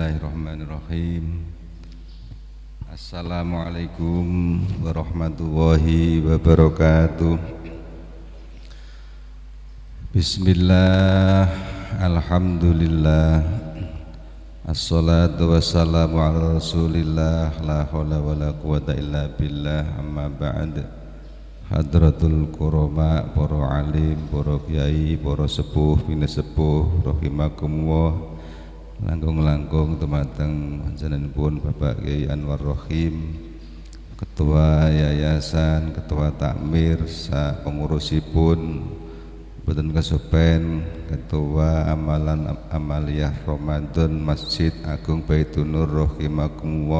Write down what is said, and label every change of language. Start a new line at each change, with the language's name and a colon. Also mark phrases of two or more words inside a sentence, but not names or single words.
Arabic: بسم الله الرحمن الرحيم. السلام عليكم ورحمة الله وبركاته. بسم الله، الحمد لله، الصلاة والسلام على رسول الله، لا حول ولا قوة إلا بالله، أما بعد. حضرة الكرماء,
Javanese: para alim, para kiai, para sepuh, bini sepuh, rahimakumullah. Langkung-langkung dumateng panjenenganipun Bapak Kiai Anwar Rohim, Ketua Yayasan, Ketua Takmir, sa pengurusipun boten kesupen, Ketua Amalan Amaliyah Ramadan Masjid Agung Baitun Nur rahimakumullah.